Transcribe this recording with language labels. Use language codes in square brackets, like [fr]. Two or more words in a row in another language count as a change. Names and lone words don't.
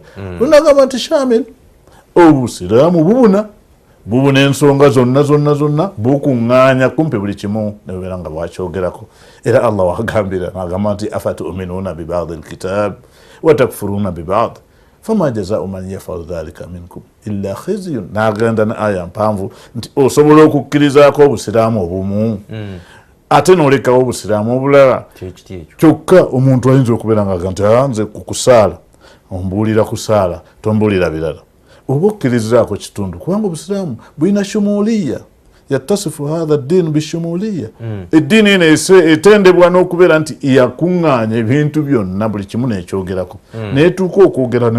[lg] Nagamba nti shamil obusiraamu bubuna ensonga zonna bukuŋŋaanya kumpi buli kimu nebeera nga bwakyogerako era Allah wagambira nagamba nti [ar] أفتؤمنون ببعض الكتاب وتكفرون ببعض فما جزاء من يفعل ذلك منكم إلا خزي. [lg] N'agenda ne aya mpanvu nti osobola okukkirizaako obusiraamu obumu ate n'olekawo obusiraamu obulala kyokka omuntu ayinza okubeera nga nti nze kukusaala ombuulira kusaala tombuulira birala oba okkirizaako kitundu kubanga obusiraamu bulina [ar] شمولية يتصف هذا الدين بالشمولية [lg] eddiini eno etendebwa n'okubeera nti yakuŋŋaanya ebintu byonna buli kimu n'ekyogerako neetuuka okwogera ne